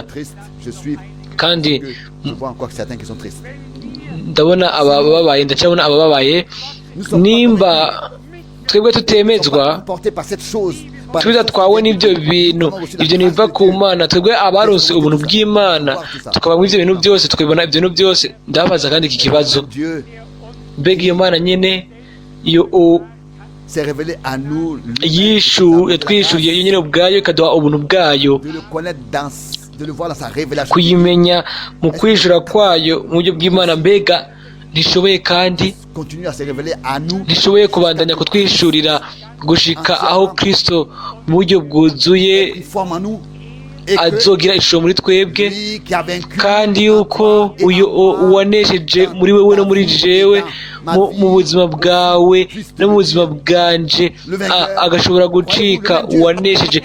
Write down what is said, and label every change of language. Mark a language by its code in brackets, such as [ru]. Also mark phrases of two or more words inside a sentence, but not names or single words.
[rn] Kandi ndabona abababaye, ndacyabona abababaye. Nimba twebwe tutemezwa, twiza twawe n'ibyo bintu, ibyo nibiva ku Mana. Twebwe abaronse ubuntu bw'Imana tukaba mu ibyo bintu byose, tukabibona ibyo bintu byose. Ndabaza kandi iki kibazo, mbega iyo Mana nyene iyo yatwishuriye iyo nyene ubwayo, ikaduha ubuntu bwayo, kuyimenya mu kwishura kwayo mu buryo bw'Imana. Mbega ntishoboye kandi ntishoboye kubandanya kutwishurira gushika aho Kristo mu buryo bwuzuye azogira ishusho muri twebwe, kandi yuko uwanesheje muri wewe no muri jewe, mu buzima bwawe no mu buzima bwanje, agashobora gucika uwanesheje.